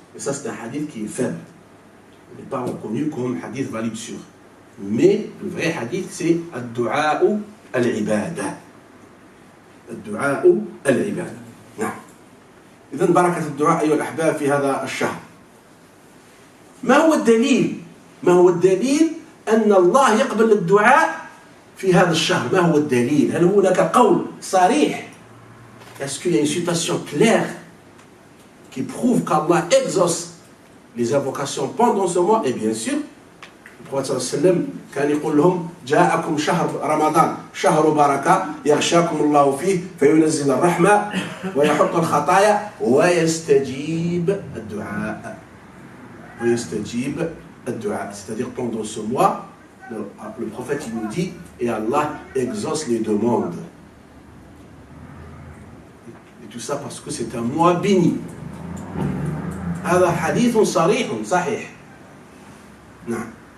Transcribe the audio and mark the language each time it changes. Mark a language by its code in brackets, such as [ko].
[fr] Et ça, c'est un hadith qui est faible. Il n'est pas reconnu comme hadith valide sûr. Mais le vrai hadith, c'est ad-du'a al-ibada. [ar] الدعاء العبادة. نعم. إذن بركة الدعاء أيها الأحباب في هذا الشهر. ما هو الدليل؟ ما هو الدليل أن الله يقبل الدعاء في هذا الشهر؟ ما هو الدليل؟ هل هناك قول صريح؟ [fr] Est-ce qu'il y a une citation claire qui prouve qu'Allah exauce les invocations pendant ce mois? Et bien sûr, le prophète sallallahu alayhi wa sallam [ar] كان يقول لهم جاءكم شهر رمضان شهر بركة يغشاكم الله فيه فينزل الرحمة ويحط الخطايا ويستجيب الدعاء. ويستجيب الدعاء. [fr] C'est-à-dire pendant ce mois, le prophète il nous dit et Allah exauce les demandes. Et tout ça parce que c'est un mois béni. [ar] هذا حديث صريح صحيح. نعم.